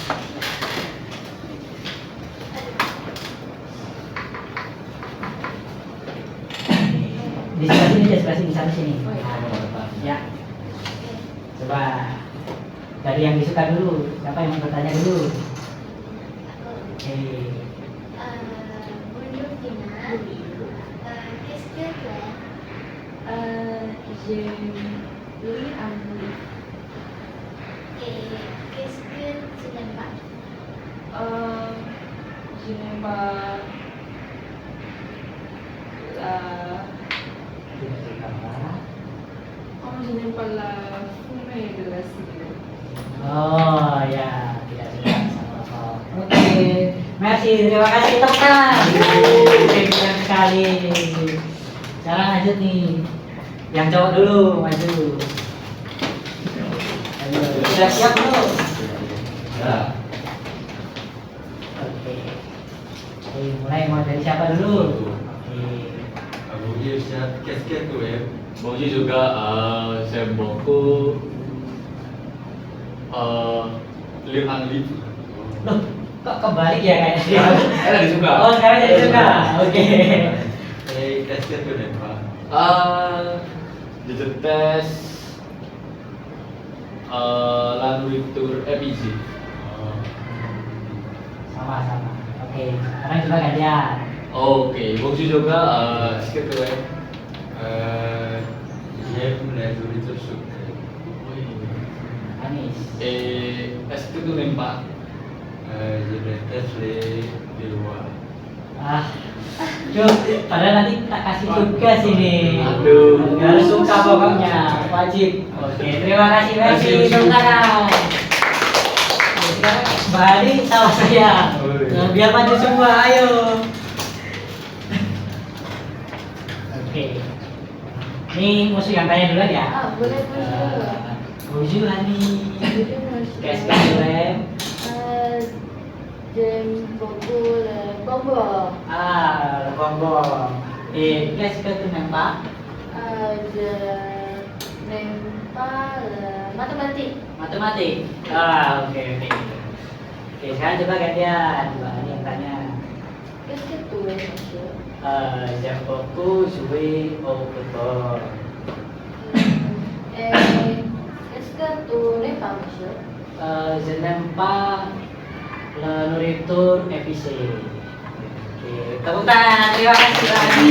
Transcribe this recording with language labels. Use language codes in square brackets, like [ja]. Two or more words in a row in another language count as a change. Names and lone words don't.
[id] Di sebelah sini aja, sebelah sini, di sana sini. Ya. Coba dari yang disuka dulu. Siapa yang mau bertanya dulu? Oke. [fr] Bonjour Tina. Qu'est-ce que tu aimes? J'aime lire un livre. Et qu'est-ce que tu n'aimes pas? Je n'aime pas la... [id] Tidak suka apa? [fr] je n'aime pas la fumée de la cigarette. [id] Oh ya, tidak suka sama rokok. Oke, merci, terima kasih teman. Keren sekali. Sekarang lanjut nih, yang cowok dulu maju. Ayo, sudah siap belum? Ya. Oke. Oke, mulai mau dari siapa dulu? Oke. [fr] Bonjour, qu'est-ce que tu aimes? Bonjour juga, j'aime beaucoup lire un livre. [id] Loh, kok kebalik ya kayaknya? Saya lagi suka. Oh, sekarang jadi suka. Oke. [fr] Et qu'est-ce que tu n'aimes pas? Je déteste la nourriture épicée. [id] Sama-sama. Oke, sekarang coba gantian. Oke, [fr] bonjour juga, est-ce que tu aimes? J'aime la nourriture sucrée. [id] Manis. [fr] Et est-ce que tu n'aimes pas? Je déteste les lois. [id] Ah, Duh, padahal nanti tak kasih tugas ini. Aduh. Harus suka pokoknya, wajib. Oke, terima kasih Messi, Terima kasih. tepuk tangan. Oke, sekarang Bali sama saya. Oh, iya. Nah, biar maju semua, ayo. Oke, ini musuh yang tanya duluan ya. Boleh bonjour. [fr] Bonjour Hani. Bonjour, monsieur. Qu'est-ce que tu aimes? J'aime beaucoup le bonbon. Ah, le bonbon. Et qu'est-ce que tu n'aimes pas? Je n'aime pas le mathématique. [id] Matematik. Ah, oke oke. Oke, sekarang coba gantian. Coba Hani yang tanya. [fr] Qu'est-ce que tu aimes, monsieur? J'aime beaucoup jouer au football. Et qu'est-ce que tu n'aimes pas, monsieur? Je n'aime pas la nourriture épicée. [id] Oke, tepuk tangan. Terima kasih Pak Hani.